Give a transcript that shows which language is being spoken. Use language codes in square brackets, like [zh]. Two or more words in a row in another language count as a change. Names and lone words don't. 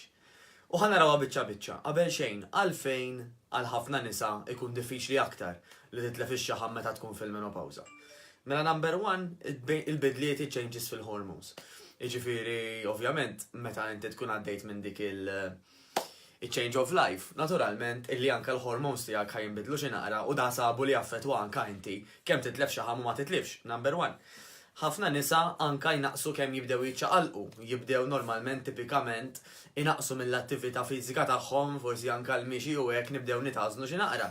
[mt] U ħana rawa biċċa, qabel xejn, għalfejn għal ħafna nisa ikun diffiċli aktar li titlef ix-xaħam meta tkun fil-menopawza. Mela [en] number one, [mt] il-bidliet changes fil-hormones. Iġifieri, ovvjament, meta inti tkun għaddejt minn dik il- [en] change of life, [mt] naturalment, illi anka l-hormones tiegħek ħajinbidlu xi naqra u da sabu li jaffettwa anka inti kemm titlef xaħam u ma titlifx, [en] number one. [mt] Ħafna nisa anka jnaqsu kemm jibdew jiċċaqalqu, jibdew normalment tipikament inaqsu mill-attività fiżika tagħhom, forsi anka l-mixi u hekk nibdew nitażnu xi naqra.